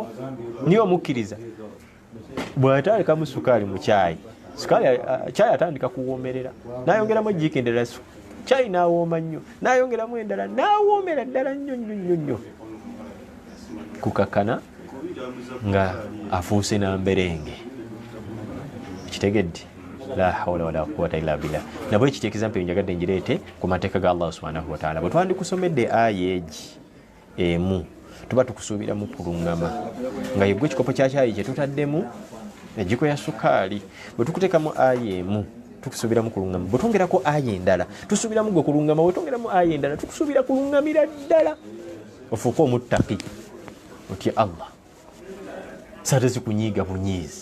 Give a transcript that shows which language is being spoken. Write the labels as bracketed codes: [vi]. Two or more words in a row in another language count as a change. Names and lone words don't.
[lg] Niyo omukkiriza bw'ataalekamu sukaali mu caayi, caayi atandika kuwoomerera, n'ayongeramu ejjiiko endala, caayi n'awooma nnyo, n'ayongeramu endala n'awoomera ddala nnyo nnyo nnyo nnyo, kukakkana nga afuuse namberenge. Kitegedde? [ar] لا حول ولا قوة إلا بالله. [lg] Nabwe kiti example njagadde njireete ku mateeka ga Allah [ar] سبحانه وتعالى. [lg] Bwe twandikusomedde aya egi emu tuba tukusuubira mu kulungama nga yegwe ekikopo kya caayi kye tutaddemu ejjiko ya sukaali, bwe tukuteekamu aya emu tukusuubira mu kulungama, bwe twongerako aya endala tusuubiramu gwe kulungama, bwe twongeramu aya endala tukusuubira kulungamira ddala ofuuke omuttaki otya Allah, saate zikunyiiga bunyiizi.